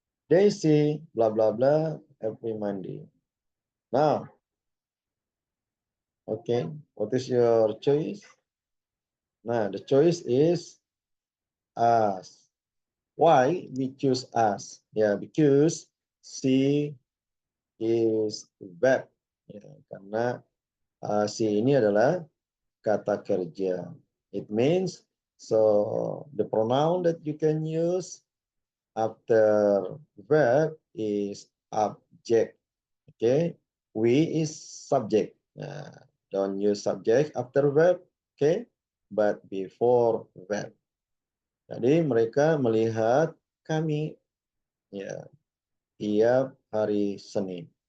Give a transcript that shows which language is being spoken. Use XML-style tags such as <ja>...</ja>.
<en>They see blah blah blah every Monday. Now, okay, what is your choice? Nah, the choice is us. Why we choose us? Yeah, because she is verb.</en> <id>Ya, karena she ini adalah kata kerja.</id> <en>It means so the pronoun that you can use after verb is object. Okay, we is subject. Don't use subject after verb. Okay, but before verb.</en> <id>Jadi mereka melihat kami ya tiap hari Senin.</id>